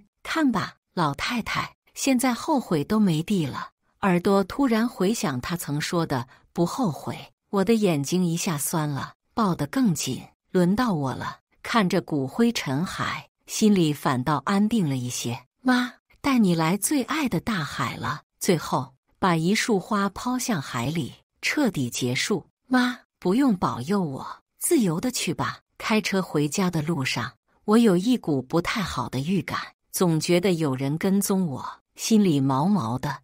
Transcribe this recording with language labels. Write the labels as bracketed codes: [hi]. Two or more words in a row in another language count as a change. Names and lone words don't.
[zh] 看吧，老太太現在後悔都沒地了。耳朵突然回想她曾說的不後悔，我的眼睛一下酸了，抱得更緊。輪到我了，看着骨灰塵海，心裡反倒安定了一些。媽，帶你來最愛的大海了。最後把一束花拋向海裡，徹底結束。媽，不用保佑我，自由的去吧。開車回家的路上，我有一股不太好的預感，總覺得有人跟蹤我，心裡毛毛的。